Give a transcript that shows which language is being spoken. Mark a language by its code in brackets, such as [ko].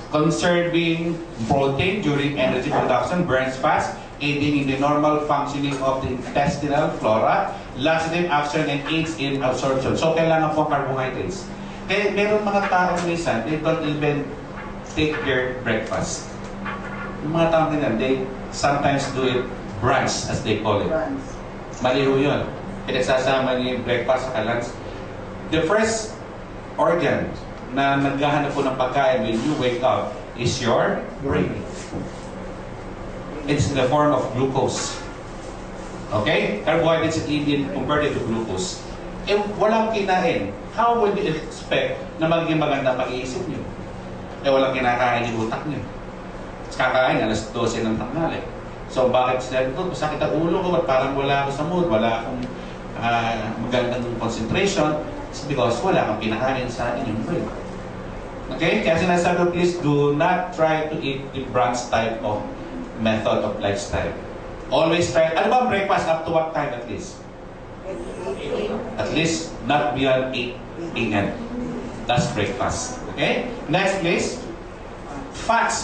[en] Conserving protein during energy production, burns fast, aiding in the normal functioning of the intestinal flora, laxative action, and aids in absorption. So, [tl] kailangan po [en] carbohydrates. [tl] Kaya meron mga tao minsan, [en] they don't even take their breakfast. [tl] Yung mga tao ganyan, [en] they sometimes do it brunch, as they call it. [tl] Mali ho yun. Pinagsasama niyo yung breakfast sa lunch. [en] The first organ [tl] na naghahanap po ng pagkain [en] when you wake up is your brain. It's in the form of glucose. Okay? Carbohydrates is even converted to glucose. [tl] Walang kinain. [en] How would you expect [tl] na magiging maganda pag-iisip niyo? Walang kinakain yung utak niyo. Kakain, alas 12 ng tanghali. So, bakit sila ito? Masakit ang ulo ko, parang wala ako sa mood, wala akong magandang concentration. [en] It's because [tl] wala kang pinakain sa inyong brain. Okay? Kaya sinasabi ko, [en] please do not try to eat the brunch type of method of lifestyle. Always try. [tl] Ano ba [en] breakfast up to what time at least? At least not beyond 8 p.m. That's breakfast. Okay? Next please. Fats.